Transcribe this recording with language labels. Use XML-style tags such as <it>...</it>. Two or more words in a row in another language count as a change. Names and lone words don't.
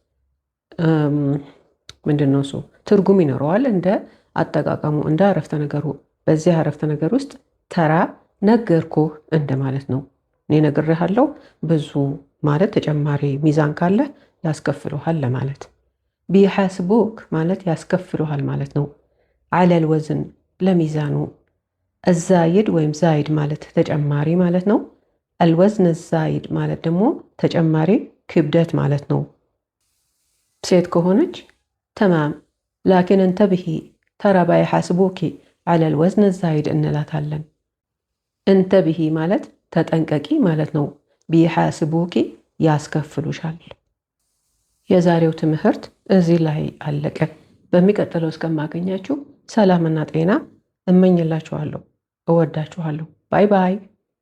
<am>ምንድነው እሱ ትርጉም ይኖረዋል እንደ አጠቃቀሙ እንደ አረፍተ ነገሩ። በዚህ አረፍተ ነገር ውስጥ ተራ ነገርኩህ እንደማለት ነው። እኔ ነግሬሃለሁ ብዙ ማለት ተጨማሪ ሚዛን ካለ ያስከፍሉሃል ለማለት። ቢሐስቡክ ማለት ያስከፍሉሃል ማለት ነው።</am> <ar>على الوزن</ar> <am>ለሚዛኑ። الزايد ወይም ዛይድ ማለት ተጨማሪ ማለት ነው።</am> <ar>الوزن الزايد</ar> <am>ማለት ደግሞ ተጨማሪ ክብደት ማለት ነው። ሴት ከሆነች</am> <ar>تمام لكن انتبهي ترى بيحاسبوك على الوزن الزايد</ar> <am>እንላታለን። انتبهي ማለት ተጠንቀቂ ማለት ነው። ቢሐስቡኪ ያስከፍሉሻል። የዛሬው ትምህርት እዚህ ላይ አለቀ። በሚቀጥለው እስከማገኛችሁ ሰላምና ጤና እመኝላችኋለሁ። እወዳችኋለሁ።</am> <en>bye bye።</en>